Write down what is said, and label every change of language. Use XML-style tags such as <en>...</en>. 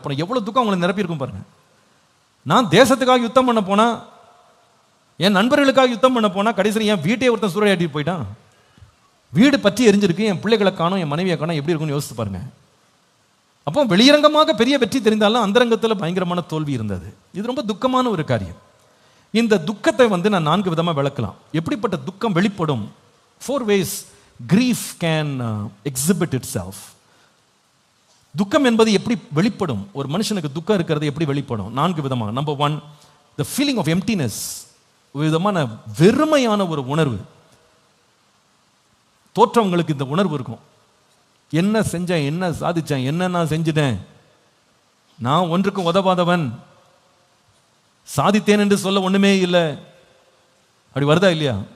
<ta>அப்புறம் எவ்வளவு துக்கம் அவங்களை நிரப்பியிருக்கும் பாருங்க. நான் தேசத்துக்காக யுத்தம் பண்ண போனா, என் நண்பர்களுக்காக யுத்தம் பண்ண போனா, கடைசியில் என் வீட்டையே ஒருத்தன் சூறையாட்டிட்டு போயிட்டான். வீடு பற்றி எரிஞ்சிருக்கு, என் பிள்ளைகளை காணும், என் மனைவியை காணும், எப்படி இருக்குன்னு யோசித்து பாருங்க. அப்போ வெளியரங்கமாக பெரிய வெற்றி தெரிந்தாலும் அந்தரங்கத்தில் பயங்கரமான தோல்வி இருந்தது. இது ரொம்ப துக்கமான ஒரு காரியம். இந்த துக்கத்தை வந்து நான் 4 விதமாக விளக்கலாம். எப்படிப்பட்ட துக்கம் வெளிப்படும்?</ta> <en>4 ways grief can exhibit itself.</en> <ta>துக்கம் என்பது எப்படி வெளிப்படும்? ஒரு மனுஷனுக்கு துக்கம் இருக்கிறது எப்படி வெளிப்படும்? 4 விதமாக.</ta> <en>Number 1, the feeling of emptiness.</en> <ta>ஒரு விதமான வெறுமையான ஒரு உணர்வு. தோற்றவங்களுக்கு இந்த உணர்வு இருக்கும். என்ன செஞ்சேன், என்ன சாதிச்சேன், என்ன நான் செஞ்சுட்டேன், நான் ஒன்றுக்கும் உதவாதவன், சாதித்தேன் என்று சொல்ல ஒண்ணுமே இல்லை. அப்படி வருதா இல்லையா?</ta>